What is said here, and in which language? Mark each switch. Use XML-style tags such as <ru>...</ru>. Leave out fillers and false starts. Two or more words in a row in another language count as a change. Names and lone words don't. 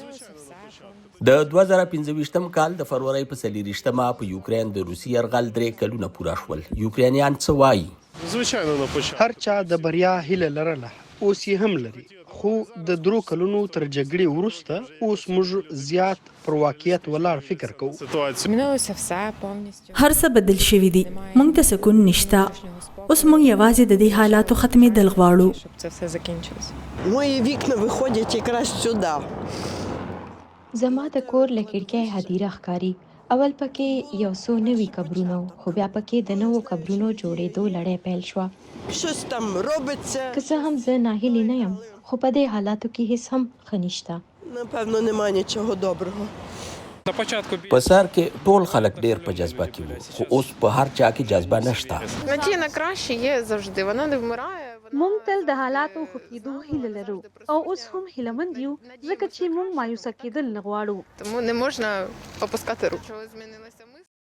<ps>د 2015م کال د فروری په 24مه په یوکرين د روسي یرغل 3 کلونه پوره شول. یوکرینیان څه وایي؟</ps> <uk>звичайно на початку.</uk> <ps>هر چا د بریا هیله لرله، اوس یې هم لري، خو د 3 کلونو تر جګړې وروسته اوس موږ زیات پر واقعیت ولاړ فکر کوو.</ps> <uk>Ситуація Змінилося все повністю.</uk> <ps>هر څه بدل شوي دي. موږ ته سکون نشته. اوس موږ یوازې د دې حالاتو ختمېدل غواړو.</ps> <uk>Щоб це все закінчилося. Мої вікна виходять якраз сюди.</uk> <ps>زما د کور له کړکۍ هدیره ښکاري. اول پکې یو څو نوي قبرونه وو، خو بیا پکې د نوو قبرونو جوړېدو لړۍ پیل شوه.</ps> <uk>Щось там робиться.</uk> <ps>که څه هم زه ناهیلې نه یم، خو په دې حالاتو کې هیڅ هم ښه نشته.</ps> <uk>Напевно, нема нічого доброго. на початку</uk> <ps>په سر کې ټول خلک ډیر په جذبه کې وو، خو اوس په هر چا کې جذبه نشته.</ps> <uk>Надія на краще є завжди. Вона не вмирає.</uk> <ps>مونږ تل د حالاتو ښه کېدو هیله لرو او اوس هم هیلهمند یو ځکه چې مونږ مایوسه کېدل نه غواړو.</ps> <uk>Тому не можна опускати руку. Чого змінилася мисль?</uk>